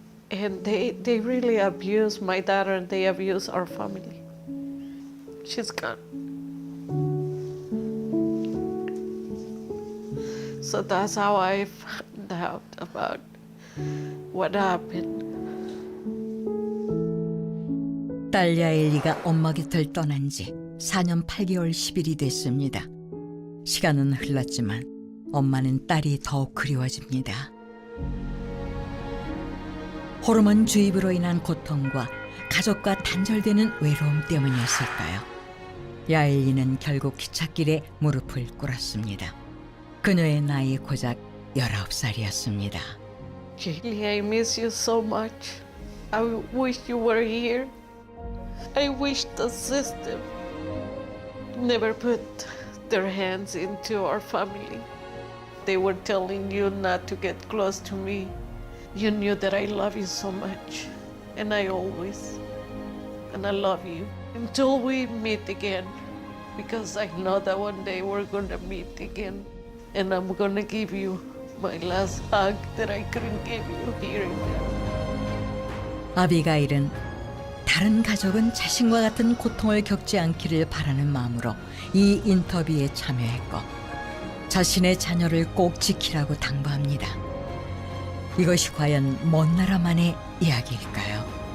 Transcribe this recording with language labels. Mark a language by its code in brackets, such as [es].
[en] And they really abused my daughter and they abused our family. She's gone. So that's how I found out about what happened. [ko] 딸 야엘리가 엄마 곁을 떠난 지 4년 8개월 10일이 됐습니다. 시간은 흘렀지만 엄마는 딸이 더욱 그리워집니다. 호르몬 주입으로 인한 고통과 가족과 단절되는 외로움 때문이었을까요? 야엘리는 결국 기찻길에 무릎을 꿇었습니다. 그녀의 나이 고작 19살이었습니다. [en] Julie, I miss you so much. I wish you were here. I wish the system never put their hands into our family. They were telling you not to get close to me. You knew that I love you so much, and I always, and I love you until we meet again, because I know that one day we're gonna meet again, and I'm gonna give you my last hug that I couldn't give you here. [ko] 아비가일은 다른 가족은 자신과 같은 고통을 겪지 않기를 바라는 마음으로 이 인터뷰에 참여했고 자신의 자녀를 꼭 지키라고 당부합니다. 이것이 과연 먼 나라만의 이야기일까요?